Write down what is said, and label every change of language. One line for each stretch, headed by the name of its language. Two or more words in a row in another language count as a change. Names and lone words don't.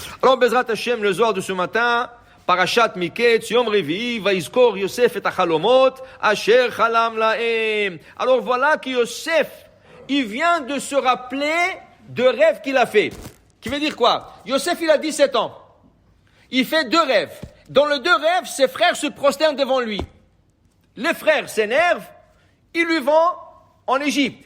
French: Alors,
Hebrew: בעזרת השם,
French: le Zohar de ce matin,
Hebrew: פרשת מקץ, יום רביעי, ויזכור יוסף את החלומות, אשר חלם להם.
French: Alors voilà que Yosef, il vient de se rappeler de rêves qu'il a fait. Qui veut dire quoi? Yosef, il a 17 ans. Il fait 2 rêves. Dans les 2 rêves, ses frères se prosternent devant lui. Les frères s'énervent, ils lui vont en Égypte.